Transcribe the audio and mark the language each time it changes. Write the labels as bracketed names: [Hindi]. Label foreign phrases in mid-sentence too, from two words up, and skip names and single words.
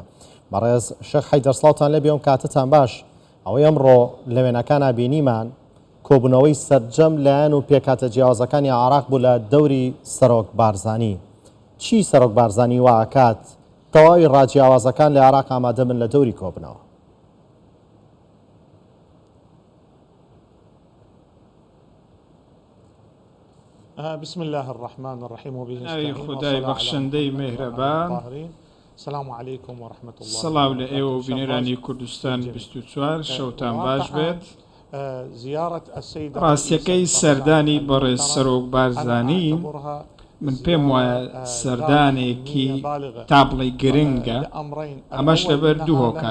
[Central Kurdish] بەڕێز شێخ حەیدەر سڵاوتان لێ بێم، کاتتان باش. ئەوەی ئەمڕۆ لە وێنەکان بینیمان کۆبوونەوەی سەرجەم لایەن و پێکاتە جیاوازەکانی عێراق بوو لە دەوری سەرۆک بارزانی. چی سەرۆک بارزانی واکات تەواوی ڕاجیاوازەکان لە عێراق ئامادە بن لە دەوری کۆبنەوە؟ [Arabic] بسم الله الرحمن الرحيم وبه نستعين. [Central Kurdish] خدای بەخشندەی میهرەبان. [Arabic] السلام عليكم ورحمة الله. [Central Kurdish] سڵاو لە ئێوە و بینێرانی کوردستان 24 شەوتان باش بێت. ڕاستیەکەی سەردانی بەڕێز سەرۆک بارزانی من پێم وایە سەردانێکی تابڵی گرنگە، ئەمەش لەبەر دوو هۆکار.